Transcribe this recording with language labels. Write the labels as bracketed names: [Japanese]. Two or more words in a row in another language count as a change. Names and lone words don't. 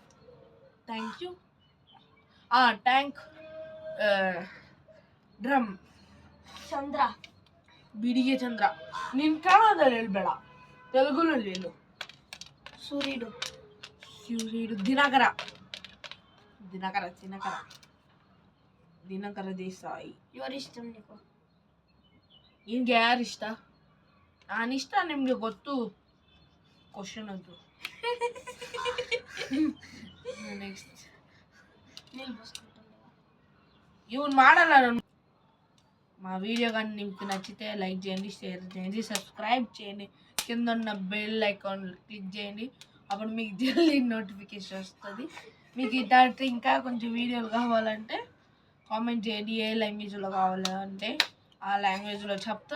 [English] Thank you. Tank drum. [Kannada] ಚಂದ್ರ. ಬಿಡಿಗೆ ಚಂದ್ರ. ನಿನ್ ಕನ್ನಡದಲ್ಲಿ ಹೇಳ್ಬೇಡ, ತೆಲುಗುನಲ್ಲಿ ಹೇಳು. ಸೂರ್ಯುಡು. ಸೂರ್ಯುಡು. ದಿನಕರ. ದಿನಕರ ದಿನಕರ ದಿನಕರ ದೇಸಾಯಿ. [Telugu] ఎవరు ఇష్టం నీకు? [Kannada] ನಿನ್ಗೆ ಯಾರು ಇಷ್ಟ? ನಾನಿಷ್ಟ, ನಿಮ್ಗೆ ಗೊತ್ತು. ಕ್ವಶನ್ ಅದು. [Telugu] నెక్స్ట్ నీళ్ళు పోసుకుంటున్నావా? [Kannada] ఇవన్నీ ಮಾಡಲ್ಲ ನಾನು. [Telugu] మా వీడియో కానీ మీకు నచ్చితే లైక్ చేయండి, షేర్ చేయండి, సబ్స్క్రైబ్ చేయండి, కింద ఉన్న [English] bell icon click [Telugu] చేయండి. అప్పుడు మీకు జల్దీ నోటిఫికేషన్ వస్తుంది. మీకు ఇట్లాంటి ఇంకా కొంచెం వీడియోలు కావాలంటే కామెంట్ చేయండి. ఏ లాంగ్వేజ్లో కావాలంటే ఆ లాంగ్వేజ్లో చెప్తాం.